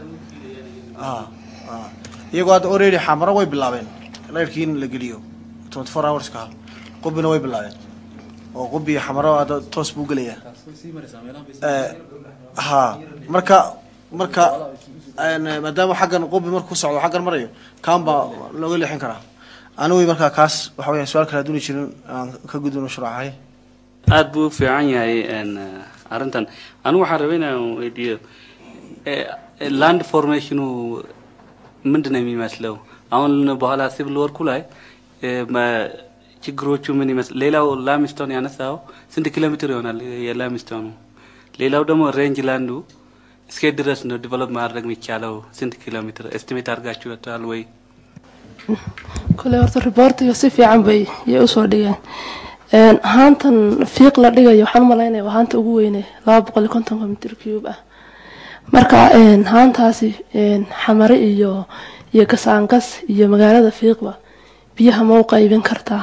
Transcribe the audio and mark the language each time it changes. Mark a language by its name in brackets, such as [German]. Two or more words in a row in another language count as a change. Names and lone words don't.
[Somali] iyagoo hadda already xamaro way bilaabeen leerkii in la geliyo 24 hours ka qubina way bilaabeen oo qubi xamaro hadda toos buu galayaa marka maadaama xaggan qubi markuu socdo xaggan marayo kaamba looga leexin karaa anigu marka kaas waxa weeyaan su'aal kala duwan jirin aan ka gudubno sharaxay aad buu fiican yahay arintan anigu waxaan rabaa inaan weydiiyo [English] land formation [Amharic] ምንድነው የሚመስለው አሁን በኋላ [English] civil work [Amharic] ላይ ችግሮቹ ምን ይመስል ሌላው ላምስቶን ያነሳው ስንት ኪሎ ሜትር ይሆናል የላምስቶኑ ሌላው ደግሞ ሬንጅ ላንዱ እስከ ድረስ ነው ዲቨሎፕ ማድረግ የሚቻለው ስንት ኪሎ ሜትር ኤስቲሜት አድርጋችሁታል ወይ [Somali] kule horta reportiga si fiican bay soo dhigeen haantan fiiq la dhigayo waxaan malaynaya waa haanta ugu weyn 250 mitir cube ah marka haantaasi xamare iyo kasaankas iyo magaalada fiiqba biyaha ma u qaybin kartaa